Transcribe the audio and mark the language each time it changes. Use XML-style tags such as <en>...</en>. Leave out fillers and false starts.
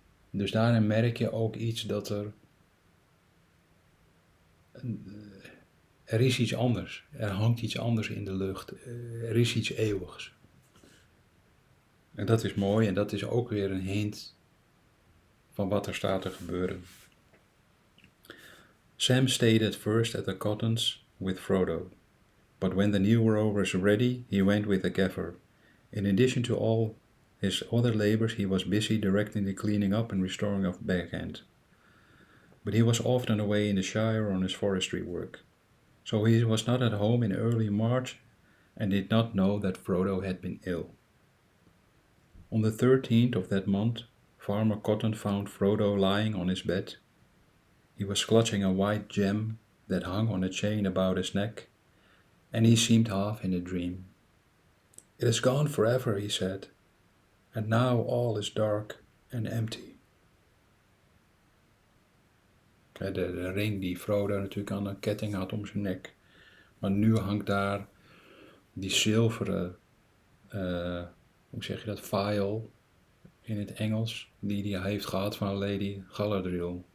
<nl>Dus daarin merk je ook iets dat er is iets anders. Er hangt iets anders in de lucht. Er is iets eeuwigs. En dat is mooi en dat is ook weer een hint van wat er staat te gebeuren.</nl> <en>Sam stayed at first at the cottons with Frodo, but when the new row was ready, he went with the gaffer. In addition to all his other labors, he was busy directing the cleaning up and restoring of backhand. But he was often away in the Shire on his forestry work, so he was not at home in early March and did not know that Frodo had been ill. On the 13th of that month, Farmer Cotton found Frodo lying on his bed. He was clutching a white gem that hung on a chain about his neck, and he seemed half in a dream. "It is gone forever," he said, "and now all is dark and empty."</en> <nl>De ring die Frodo natuurlijk aan een ketting had om zijn nek. Maar nu hangt daar die zilveren, hoe zeg je dat, vial in het Engels, die hij heeft gehad van Lady Galadriel.</nl>